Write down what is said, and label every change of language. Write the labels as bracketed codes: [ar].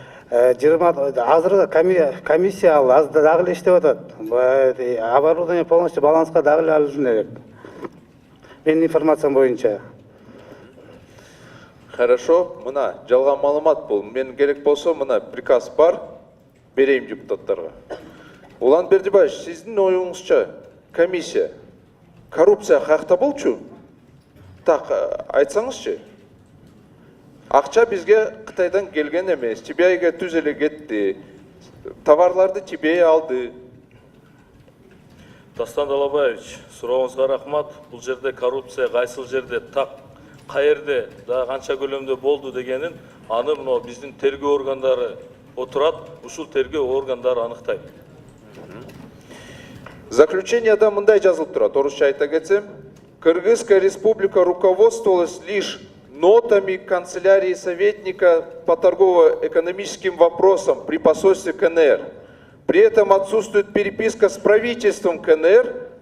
[ky] Азыр комиссия ал дагы эле иштеп атат. [ru] Оборудование полностью [ky] баланска дагы эле алынган элек. Менин информациям боюнча. Хорошо, мына жалган маалымат бул. Мен керек болсо мына приказ бар, берейин депутаттарга. Улан Бердибаевич, сиздин оюңузча комиссия коррупция каякта болчу? Так, айтсаңызчы. Акча бизге Кытайдан келген эмес, Тибейге түз эле кетти. Товарларды Тибей алды. Дастан Далабаевич, сурооңузга рахмат. Бул жерде коррупция кайсыл жерде, так каерде, да канча көлөмдө болду дегенин аны мына биздин тергөө органдары отурат, ушул тергөө органдары аныктайт. Заключенияда мындай жазылып турат, орусча айта кетсем, [ru] Кыргызская республика руководствовалась лишь нотами канцелярии советника по торгово-экономическим вопросам при посольстве КНР. При этом отсутствует переписка с правительством КНР.